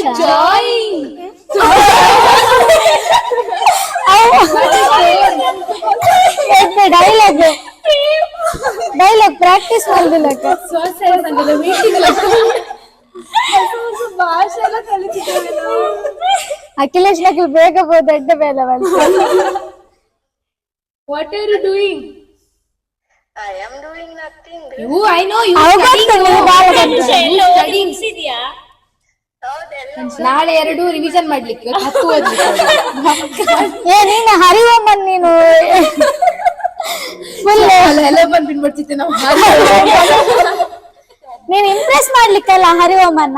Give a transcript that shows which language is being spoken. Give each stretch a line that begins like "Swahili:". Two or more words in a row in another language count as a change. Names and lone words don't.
English: dialogue practice
Kannada: ಮಾಡ್ದಿಲ್ಲಕ್ಕ ಸ್ವಸಹಾಯ ಸಂಘದ ಮೀಟಿಂಗ್ ಭಾಷೆ ಎಲ್ಲ ಕಲಿತಿದ್ದೇವೆ ನಾವು. ಅಖಿಲೇಶ್ ನಕಲ್ ಬೇಗ ಬೋದು ದೊಡ್ಡ ಬೇಲೆ
English: What are you doing? I am doing nothing. I know you
Kannada: ಇದೆಯಾ? ನಾಳೆ 2 ರಿವಿಷನ್ ಮಾಡ್ಲಿಕ್ಕೆ 10 ಓದ್ಲಿಕ್ಕೆ. ಏ ನೀನು ಹರಿವಮ್ಮನ್ ನೀನು ಫುಲ್ ಎಲ್ಲ ಬಂದು ಬಿಡ್ಬಿಡ್ತಿದ್ದೆ ನಾವು. ನೀನ್ ಇಂಪ್ರೆಸ್ ಮಾಡ್ಲಿಕ್ಕಲ್ಲ ಹರಿವಮ್ಮನ್ನ.